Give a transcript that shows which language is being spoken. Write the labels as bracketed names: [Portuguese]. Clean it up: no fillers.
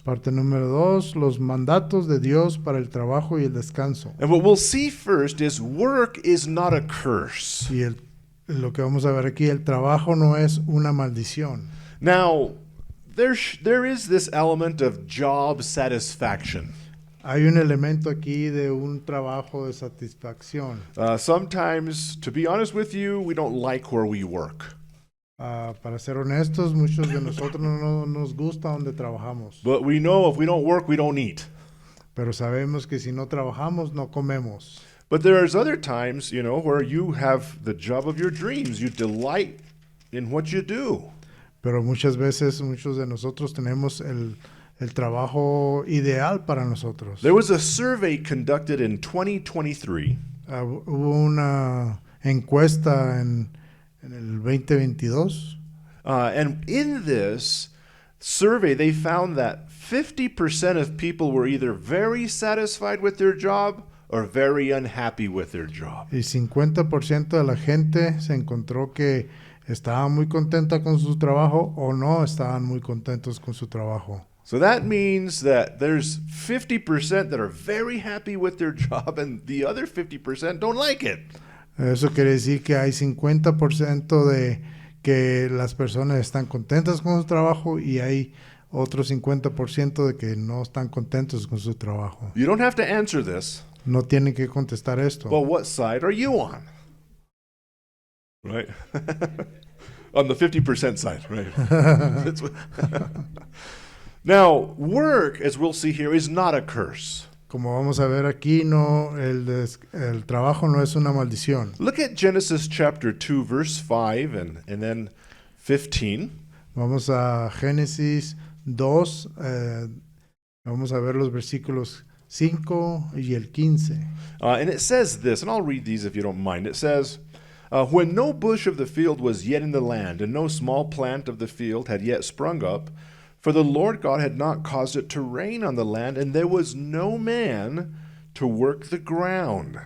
[Spanish] Parte número 2, los mandatos de Dios para el trabajo y el descanso. [English] And what we'll see first is work is not a curse. [Spanish] Y lo que vamos a ver aquí, el trabajo no es una maldición. [English] Now, there is this element of job satisfaction. [Spanish] Hay un elemento aquí de un trabajo de satisfacción. [English] Sometimes, to be honest with you, we don't like where we work. [Spanish] Para ser honestos, muchos de nosotros no nos gusta donde trabajamos. [English] But we know if we don't work, we don't eat. [Spanish] Pero sabemos que si no trabajamos, no comemos. [English] But there's other times, you know, where you have the job of your dreams. You delight in what you do. [Spanish] Pero muchas veces, muchos de nosotros tenemos el trabajo ideal para nosotros. [English] There was a survey conducted in 2023 [Spanish] Hubo una encuesta en el 2022. [English] and in this survey, they found that 50% of people were either very satisfied with their job or very unhappy with their job. [Spanish] Y 50% de la gente se encontró que estaba muy contenta con su trabajo o no estaban muy contentos con su trabajo. [English] So that means that there's 50% that are very happy with their job and the other 50% don't like it. [Spanish] Eso quiere decir que hay 50% de que las personas están contentas con su trabajo y hay otro 50% de que no están contentos con su trabajo. [English] You don't have to answer this. [Spanish] No tienen que contestar esto. [English] Well, what side are you on? Right? On the 50% side, right? That's what Now, work, as we'll see here, is not a curse. [Spanish] Como vamos a ver aquí, no, el trabajo no es una maldición. [English] Look at Genesis chapter 2, verse 5 and then 15. [Spanish] Vamos a Génesis 2, vamos a ver los versículos 5 y el 15. [English] And it says this, and I'll read these if you don't mind. It says, when no bush of the field was yet in the land, and no small plant of the field had yet sprung up, for the Lord God had not caused it to rain on the land, and there was no man to work the ground.